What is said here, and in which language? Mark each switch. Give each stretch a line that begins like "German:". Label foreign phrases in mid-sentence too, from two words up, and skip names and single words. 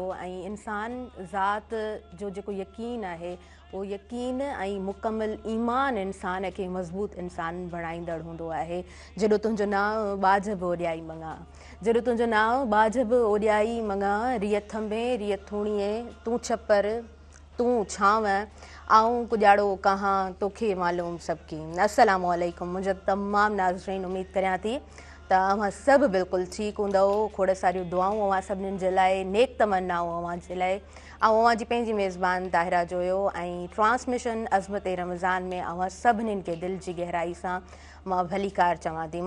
Sindhi: ऐं इंसान ज़ात जो जेको यकीन आहे उहो यकीन ऐं मुकमिल ईमान इंसान खे मज़बूत इंसान बणाईंदड़ हूंदो आहे। जॾहिं तुंहिंजो नाव बाझ बि ओॾियाई मङा, जॾहिं तुंहिंजो नाव बाझ बि ओॾियाई मङा, रिय थंभे रिय थूणीअ तूं छपर तूं छांव आऊं कुॼाड़ो कहां तोखे मालूम सबकी।
Arabic: السلام عليكم
Sindhi: मुंहिंजा तमामु नाज़रीन, उमेदु करियां थी त अव्हां सभु बिल्कुलु ठीकु हूंदव। खोड़ सारियूं दुआऊं अव्हां सभिनीनि जे लाइ, नेक तमन्नाऊं अव्हां जे लाइ। ऐं अव्हां जी पंहिंजी मेज़बान ताहिरा जोयो ऐं ट्रांसमिशन अज़मत रमज़ान में अव्हां सभिनीनि खे दिलि जी गहराई सां मां भलीकार चवां थी।